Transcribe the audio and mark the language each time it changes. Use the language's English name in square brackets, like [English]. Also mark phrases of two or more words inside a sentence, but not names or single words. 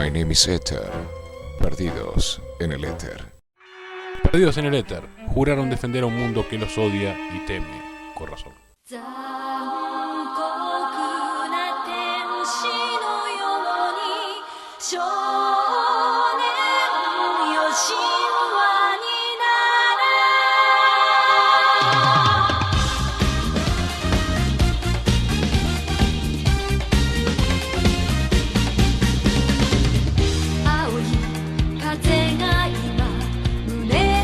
[Spanish] Demisetter. Perdidos en el éter. Perdidos en el éter, juraron defender a un mundo que los odia y teme, con razón. [Japanese] 残酷な天使のように少年よ神話になれ青い風が今胸